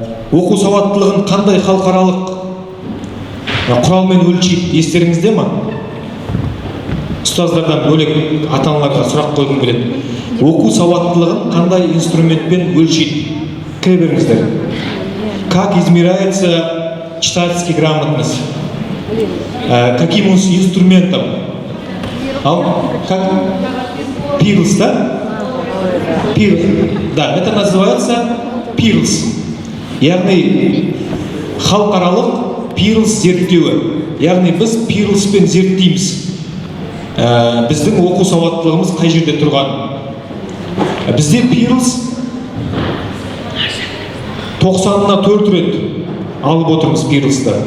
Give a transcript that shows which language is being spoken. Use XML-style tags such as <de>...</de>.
<kk>Оқу сауаттылығын қандай халықаралық құралмен өлшейді, естеріңізде ма? Ұстаздардан бөлек ата-аналарға сұрақ қойғым келеді. Оқу сауаттылығын қандай инструментпен өлшейді? Кіре беріңіздер.</kk> <ru>Как измеряется читательский грамотность? Каким инструментом? Как? Пирлс, да? Пирлс. Да, это называется Пирлс.</ru> <kk>Яғни халықаралық Пирлс зерттеуі. Яғни біз Пирлспен зерттейміз. Біздің оқу сауаттылығымыз қай жерде тұрған? Бізде Пирлс 90-на 4 рет алып отырмыз Пирлсты.</kk>